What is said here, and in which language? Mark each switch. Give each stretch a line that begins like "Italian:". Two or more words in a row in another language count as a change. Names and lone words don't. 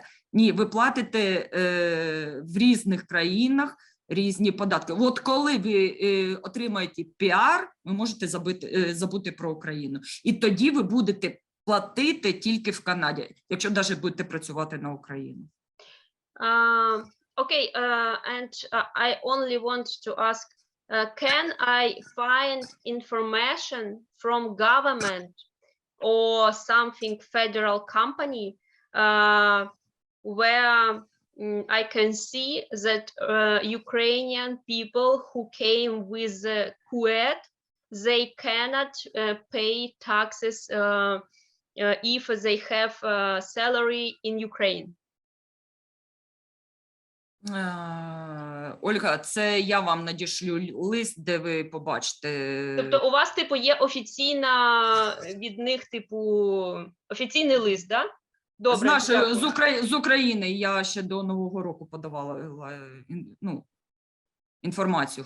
Ukrainian: Ні, ви платите в різних країнах різні податки. От коли ви отримаєте піар, ви можете забути про Україну. І тоді ви будете платити тільки в Канаді, якщо навіть будете працювати на Україну.
English: Okay, and I only want to ask, can I find information from government or something federal company where I can see that Ukrainian people who came with Kuwait, they cannot pay taxes if they have salary in Ukraine?
Ukrainian: Ольга, це я вам надішлю лист, де ви побачите. Тобто у вас, є офіційна від них, офіційний лист, так? Да? Добре. З України я ще до Нового року подавала інформацію.